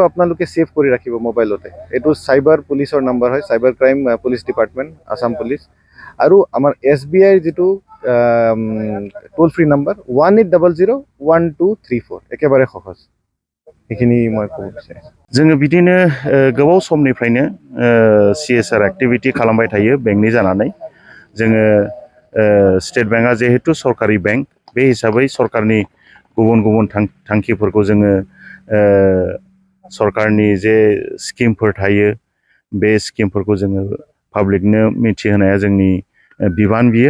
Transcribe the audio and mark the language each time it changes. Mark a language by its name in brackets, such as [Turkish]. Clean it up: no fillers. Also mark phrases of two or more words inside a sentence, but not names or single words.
[Assamese] আপোনালোকে ছেভ কৰি ৰাখিব মোবাইলতে। এইটো চাইবাৰ পুলিচৰ নাম্বাৰ হয়, [English] cyber crime police department, [Assamese] আছাম পুলিচ। আৰু আমাৰ SBI যিটো [English] toll free number [Assamese] 18001234, একেবাৰে সহজ। সেইখিনি মই ক'ব বিচাৰিছোঁ। [Bodo] जोङो बिदिनो गोबाव समनिफ्रायनो CSR एक्टिभिटी खालामबाय थायो बेंकनि जानानै। जोङो स्टेट बेंकआ जिहेतु सरकारि बेंक, बे हिसाबै सरकारनि गुबुन गुबुन थांखिफोरखौ जोङो सरकारनि जे स्किमफोर थायो, बे स्किमफोरखौ जोङो पाब्लिकनो मिथिहोनाया जोंनि बिबान बियो।